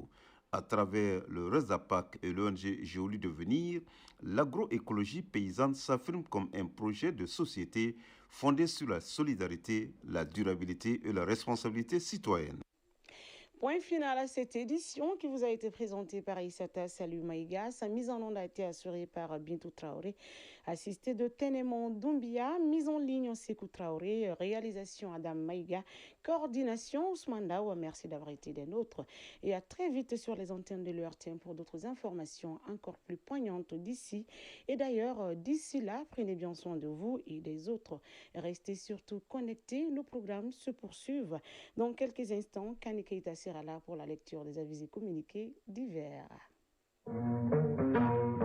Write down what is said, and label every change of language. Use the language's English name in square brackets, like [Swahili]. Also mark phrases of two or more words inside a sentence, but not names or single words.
[French] À travers le Rezapac et l'ONG Gioli Devenir, l'agroécologie paysanne s'affirme comme un projet de société fondé sur la solidarité, la durabilité et la responsabilité citoyenne. Point final à cette édition qui vous a été présentée par Issata Salou Maïga. Sa mise en onde a été assurée par Bintou Traoré, assisté de Ténémon Doumbia, mise en ligne Sekou Traoré, réalisation Adam Maïga, coordination Ousmane Daou. Merci d'avoir été des nôtres et à très vite sur les antennes de l'ERTM pour d'autres informations encore plus poignantes d'ici. Et d'ailleurs, d'ici là, prenez bien soin de vous et des autres. Restez surtout connectés, nos programmes se poursuivent. Dans quelques instants, Kani Keita sera là pour la lecture des avis et communiqués divers.